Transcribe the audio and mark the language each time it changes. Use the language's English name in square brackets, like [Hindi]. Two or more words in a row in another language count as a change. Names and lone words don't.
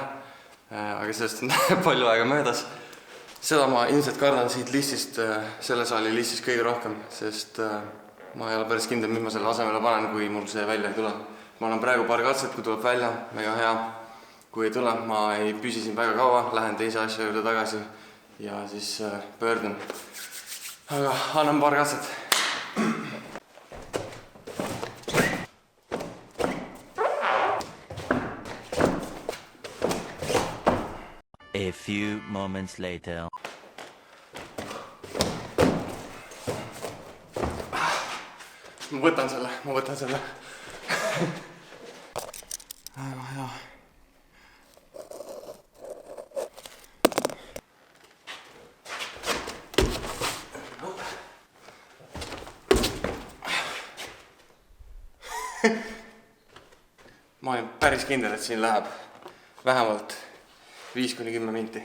[Estonian] Aga sellest on palju aega möödas. Seda ma ilmselt kardan siit listist, selle saali listist kõige rohkem, sest ma ei ole päris kindel, mis ma selle asemele panen, kui mul see välja ei tule. Ma olen praegu paar katset, kui tuleb välja, mega hea. Kui ei tule, ma ei püsi siin väga kaua, lähen teise asja juurde tagasi ja siis pöördun. Aga annan paar katset. [English] A few moments later. [Estonian] Ma võtan selle. Väga hea. Ma olen päris kindel, et siin läheb vähemalt 5–10 minti.